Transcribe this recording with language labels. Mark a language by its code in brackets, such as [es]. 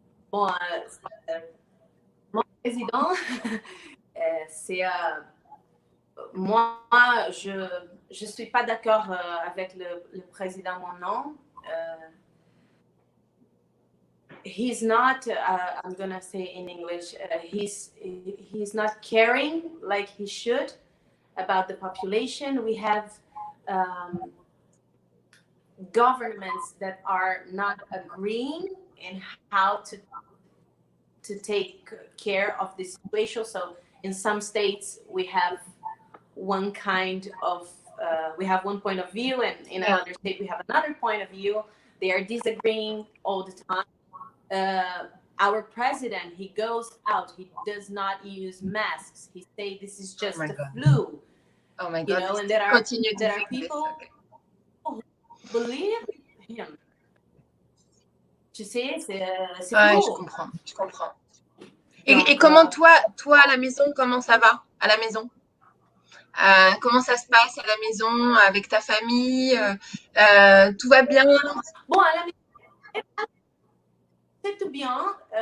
[fr] Bon, mon président, c'est... moi, je suis pas d'accord avec le président maintenant. [en] He's not, I'm going to say in English, he's not caring like he should about the population. We have governments that are not agreeing in how to take care of the situation. So in some states, we have one kind of, we have one point of view, and in another state, we have another point of view. They are disagreeing all the time. Our president, he goes out, he does not use masks. He say this is just a flu. Oh my God! You know, and there are people who believe him. [fr] Tu sais, c'est ouais, fou. Je comprends. Et comment toi, à la maison, comment ça va à la maison? Comment ça se passe à la maison avec ta famille? Tout va bien? Bon, à la maison, c'est tout bien.